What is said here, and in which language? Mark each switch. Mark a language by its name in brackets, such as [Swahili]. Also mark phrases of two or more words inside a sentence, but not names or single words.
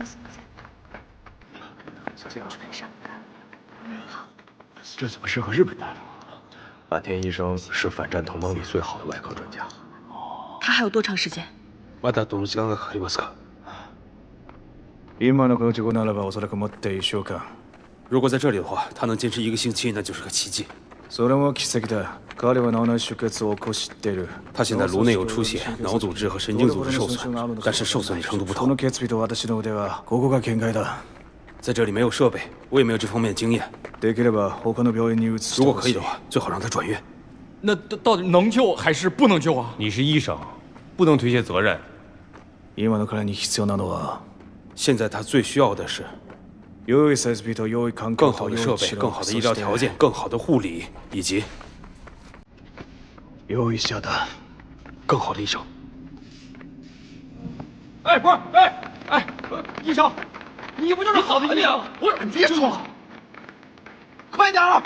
[Chinese] 这样，上班。好。这怎么适合日本人？坂田医生是反战同盟里最好的外科专家。他还有多长时间？ [Japanese] まだどの時間がかかりますか？今のこの事故ならばおそらくもって1週間。 [Chinese] 如果在这里的话，他能坚持1个星期，那就是个奇迹。 [Japanese] それも奇跡だ。彼は脳内出血を起こしている。 [Chinese] 他现在颅内有出血，脑组织和神经组织受损，但是受损的程度不同。 [Japanese] この血液と私の腕はここが限界だ。 [Chinese] 在这里没有设备，我也没有这方面的经验。 [Japanese] できれば他の病院に移して [Chinese] 如果可以的话，最好让他转院。那到底能救还是不能救啊？你是医生，不能推卸责任。 [Japanese] 今の彼に必要なのは， [Chinese] 现在他最需要的是 [Japanese] 良い設備と良い環境 [Chinese] 更好的设备、更好的医疗条件、更好的护理，以及 [Japanese] 良い医者だ。 [Chinese] 更好的医生。哎，不是，哎，医生，你不就是好的医生？你别说了，快点儿！